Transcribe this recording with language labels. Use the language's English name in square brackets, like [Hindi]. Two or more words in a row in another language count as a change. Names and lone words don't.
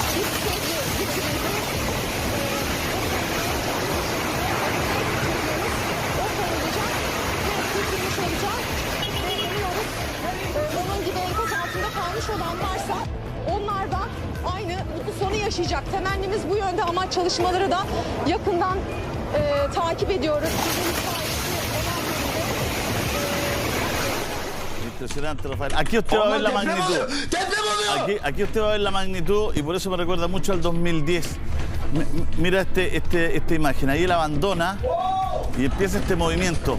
[Turkish] Onun gibi enkaz altında kalmış olan varsa onlar da aynı mutlu sonu yaşayacak. Temennimiz bu yönde ama çalışmaları da yakından takip ediyoruz. [Spanish] Impresionante, Rafael. Aquí usted va a ver la magnitud. Aquí usted va a ver la magnitud, y por eso me recuerda mucho al 2010. Mira esta imagen. Ahí él abandona y empieza este movimiento.